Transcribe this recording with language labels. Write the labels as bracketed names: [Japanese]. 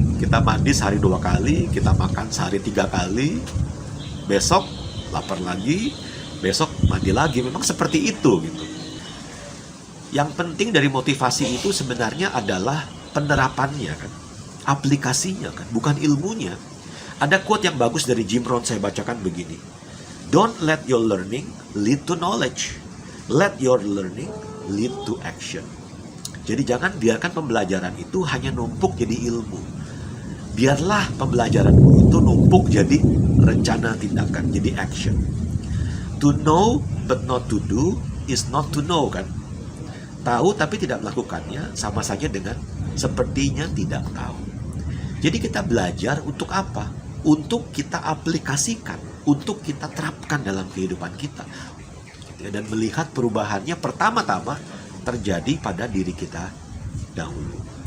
[Indonesian] Kita mandi sehari 2 kali, kita makan sehari 3 kali, besok lapar lagi, besok mandi lagi. Memang seperti itu gitu. Yang penting dari motivasi itu sebenarnya adalah penerapannya kan, aplikasinya kan, bukan ilmunya. Ada quote yang bagus dari Jim Rohn, saya bacakan begini. [English] Don't let your learning lead to knowledge. Let your learning lead to action. [Indonesian] Jadi jangan biarkan pembelajaran itu hanya numpuk jadi ilmu. Biarlah pembelajaranmu itu numpuk jadi rencana tindakan, jadi action. [English] To know but not to do is not to know kan. [Indonesian] Tahu tapi tidak melakukannya sama saja dengan sepertinya tidak tahu. Jadi kita belajar untuk apa? Untuk kita aplikasikan, untuk kita terapkan dalam kehidupan kita. Dan melihat perubahannya pertama-tama terjadi pada diri kita dahulu.